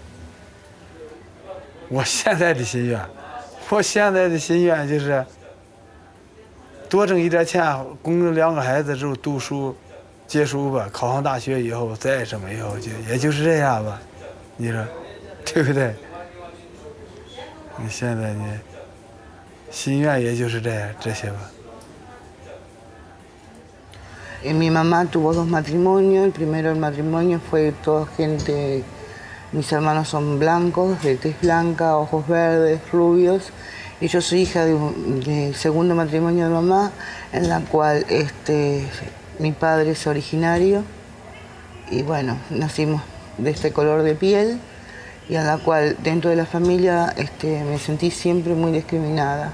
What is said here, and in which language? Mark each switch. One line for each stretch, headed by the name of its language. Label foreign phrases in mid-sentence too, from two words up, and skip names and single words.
Chinese: 我现在的心愿就是多挣一点钱，供着2个孩子之后读书。结束吧，考上大学以后再什么以后也就是这样吧，你说对不对？你现在你心愿也就是这些吧。
Spanish: Mi mamá tuvo 2 matrimonios. El primero el matrimonio fue toda gente, mis hermanos son blancos, de tez blanca, ojos verdes, rubios. Y yo soy hija de segundo matrimonio de mamá, en la cual mi padre es originario y bueno, nacimos de este color de piel y a la cual dentro de la familia me sentí siempre muy discriminada.